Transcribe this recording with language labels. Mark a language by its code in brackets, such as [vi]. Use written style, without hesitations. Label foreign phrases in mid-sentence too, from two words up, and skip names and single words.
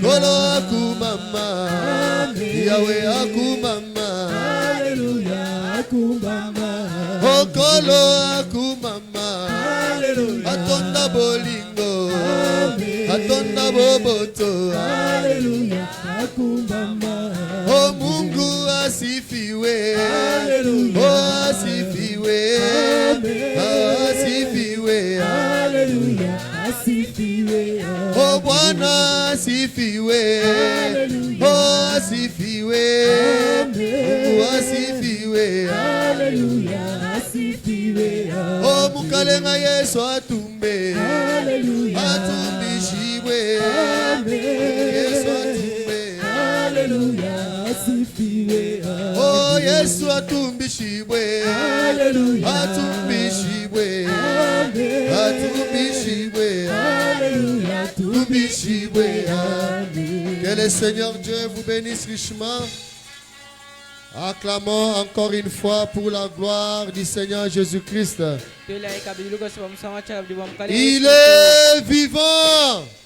[ln] Kolo akumama. Yahweh akumama. Alléluia. Akumbama. Oh kolo akumama. Alléluia. Atonda bolingo. Amen. Atonda boboto. Alléluia. Akumbama. [sw] Oh Mungu asifiwe. Alléluia. Oh asifiwe. Amen. Asifiwe. Alléluia. Asifiwe. Oh Bwana asifiwe. Alléluia. Oh asifiwe. Amen. Oh asifiwe. Alléluia. Asifiwe. [lua] Oh mukalenga Yesu atumbe. Alléluia. Atumbishibwe. Amen. Yesu atumbe. Alléluia. Asifiwe. Oh Yesu atumbishibwe. Alléluia. Atumbishibwe. Amen. Atumbishibwe. Alléluia. Atumbishibwe. Amen. [fr] Que le Seigneur Dieu vous bénisse richement. Acclamons encore une fois pour la gloire du Seigneur Jésus-Christ. Il est vivant.